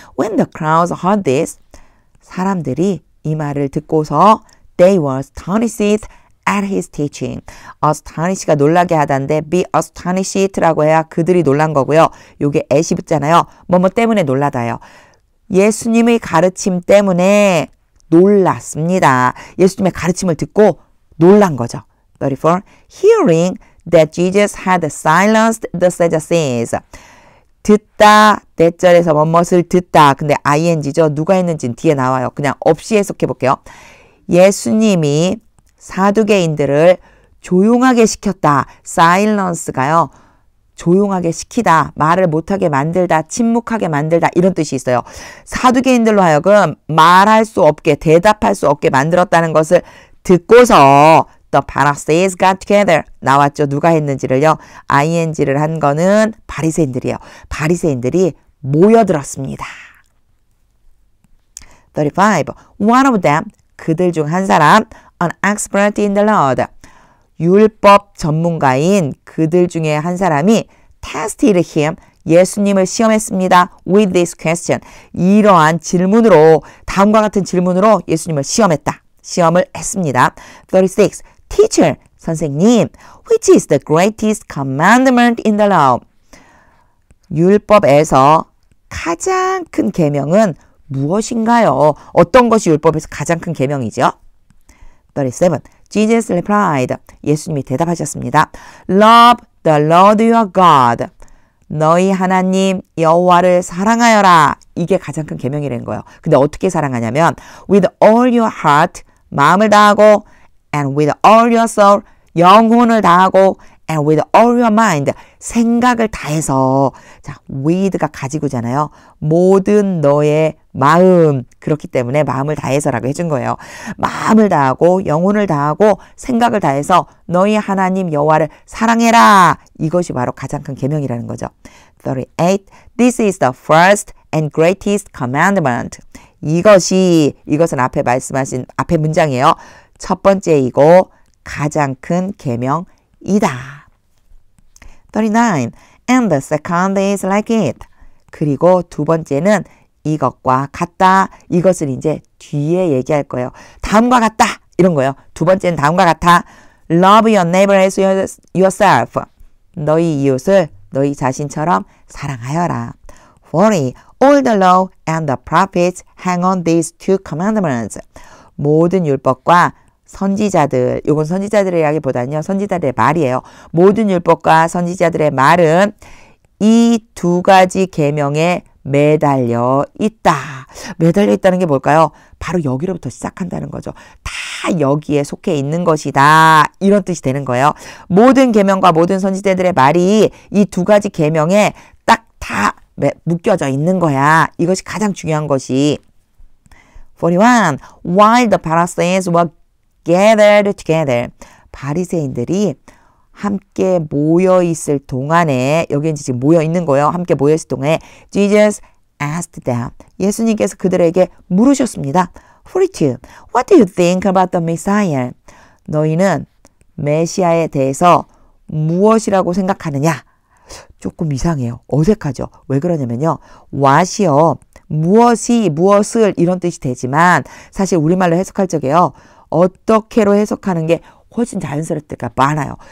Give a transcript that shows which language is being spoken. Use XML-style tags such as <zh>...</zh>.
<en>When the crowds heard this,</en> <ko>사람들이 이 말을 듣고서</ko> <en>they were astonished at his teaching.</en> <ko>astonish가 놀라게 하다인데 be astonished라고 해야 그들이 놀란 거고요. 요게 at이 붙잖아요. 뭐뭐 때문에 놀라다요. 예수님의 가르침 때문에 놀랐습니다. 예수님의 가르침을 듣고 놀란 거죠. 34.</ko> <en>Hearing that Jesus had silenced the Sadducees.</en> <ko>듣다, 대절에서 뭐뭇을 듣다. 근데 ing죠. 누가 했는지는 뒤에 나와요. 그냥 없이 해석해 볼게요. 예수님이 사두개인들을 조용하게 시켰다. silence가요. 조용하게 시키다, 말을 못하게 만들다, 침묵하게 만들다 이런 뜻이 있어요. 사두개인들로 하여금 말할 수 없게, 대답할 수 없게 만들었다는 것을 듣고서</ko> <en>The Pharisees got together.</en> <ko>나왔죠. 누가 했는지를요. ing를 한 거는 바리새인들이에요. 바리새인들이 모여들었습니다. 35.</ko> <en>One of them,</en> <ko>그들 중 한 사람,</ko> <en>an expert in the Lord.</en> <ko>율법 전문가인 그들 중에 한 사람이</ko> <en>tested him,</en> <ko>예수님을 시험했습니다.</ko> <en>with this question.</en> <ko>이러한 질문으로, 다음과 같은 질문으로 예수님을 시험을 했습니다. 36.</ko> <en>Teacher, 선생님, which is the greatest commandment in the law?</en> <ko>율법에서 가장 큰 계명은 무엇인가요? 어떤 것이 율법에서 가장 큰 계명이죠?</ko> <en>37. Jesus replied.</en> <ko>예수님이 대답하셨습니다.</ko> <en>Love the Lord your God.</en> <ko>너희 하나님 여호와를 사랑하여라. 이게 가장 큰 계명이라는 거예요. 근데 어떻게 사랑하냐면</ko> <en>with all your heart,</en> <ko>마음을 다하고</ko> <en>and with all your soul,</en> <ko>영혼을 다하고</ko> <en>and with all your mind,</en> <ko>생각을 다해서. 자, with가 가지고잖아요. 모든 너의 마음. 그렇기 때문에 마음을 다해서라고 해준 거예요. 마음을 다하고 영혼을 다하고 생각을 다해서 너희 하나님 여호와를 사랑해라. 이것이 바로 가장 큰 계명이라는 거죠. 38.</ko> <en>This is the first and greatest commandment.</en> <ko>이것은 앞에 말씀하신 앞에 문장이에요. 첫 번째이고 가장 큰 계명이다. 39.</ko> <en>And the second is like it.</en> <ko>그리고 두 번째는 이것과 같다. 이것을 이제 뒤에 얘기할 거예요. 다음과 같다. 이런 거예요. 두 번째는 다음과 같아.</ko> <en>Love your neighbor as yourself.</en> <ko>너희 이웃을 너희 자신처럼 사랑하여라. 40.</ko> <en>All the law and the prophets hang on these two commandments.</en> <ko>모든 율법과 선지자들, 이건 선지자들이라기보다는요, 선지자들의 말이에요. 모든 율법과 선지자들의 말은 이 두 가지 계명에 매달려 있다. 매달려 있다는 게 뭘까요? 바로 여기로부터 시작한다는 거죠. 다 여기에 속해 있는 것이다. 이런 뜻이 되는 거예요. 모든 계명과 모든 선지자들의 말이 이 두 가지 계명에 딱 다 묶여져 있는 거야. 이것이 가장 중요한 것이. 41.</ko> <en>While the Pharisees were gathered together.</en> <ko>바리새인들이 함께 모여 있을 동안에, 여기 이제 지금 모여 있는 거예요. 함께 모여 있을 동안에</ko> <en>Jesus asked them.</en> <ko>예수님께서 그들에게 물으셨습니다. 42.</ko> <en>What do you think about the Messiah?</en> <ko>너희는 메시아에 대해서 무엇이라고 생각하느냐? 조금 이상해요. 어색하죠. 왜 그러냐면요. what이요. 무엇을 이런 뜻이 되지만 사실 우리말로 해석할 적에요. 어떻게로 해석하는 게 훨씬 자연스러울 때가 많아요.</ko>